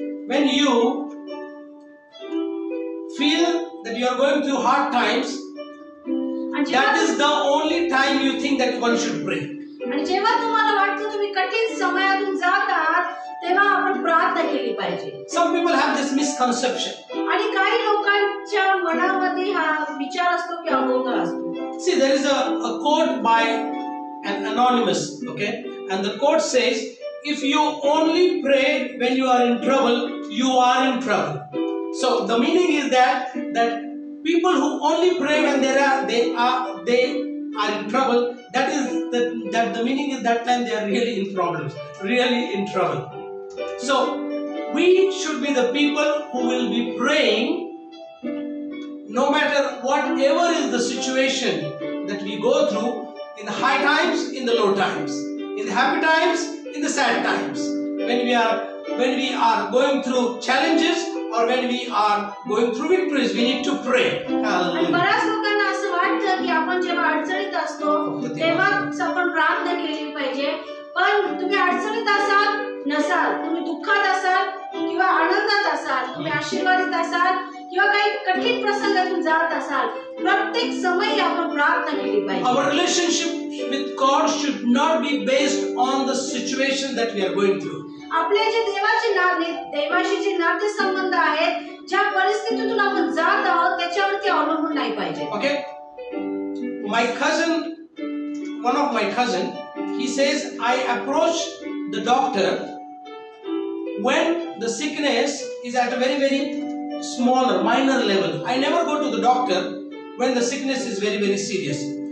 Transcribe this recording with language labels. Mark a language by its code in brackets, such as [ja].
[en] When you feel that you are going through hard times, that is the only time you think that one should pray. [mr] आणि जेव्हा तुम्हाला वाटतं तुम्ही कठीण समयातून जात आहात तेव्हा आपण प्रार्थना केली पाहिजे. [en] Some people have this misconception. [mr] आणि काही लोकांच्या मनामध्ये हा विचार असतो की अगोदर असतो. [en] See, there is a quote by an anonymous, okay, and the quote says, if you only pray when you are in trouble, you are in trouble. So the meaning is that people who only pray when they are in trouble, that the meaning is that time they are really in problems, really in trouble. So we should be the people who will be praying no matter whatever is the situation that we go through, in the high times, in the low times, in the happy times, in the sad times, when we are going through challenges or when we are going through victories, we need to pray. [mr] आणि बऱ्याच लोकांना असं वाटतं की आपण जेव्हा अडचणीत असतो तेव्हाच आपण प्रार्थना केली पाहिजे. पण तुम्ही अडचणीत असाल नसाल, तुम्ही दुःखात असाल किंवा आनंदात असाल, तुम्ही आशीर्वादित असाल किंवा काही कठीण प्रसंगातून जात असाल, प्रत्येक समयी आपण प्रार्थना केली पाहिजे. [en] Our relationship with God should not be based on the situation that we are going through. [mr] आपले जे देवाशी जे नातेसंबंध आहेत, ज्या परिस्थितीतून आपण जात आहोत त्याच्यावरती अवलंबून नाही पाहिजे. [en] Okay, my cousin, one of my cousin, he says, I approach the doctor when the sickness is at a very smaller, minor level. I never go to the doctor when the sickness is very serious.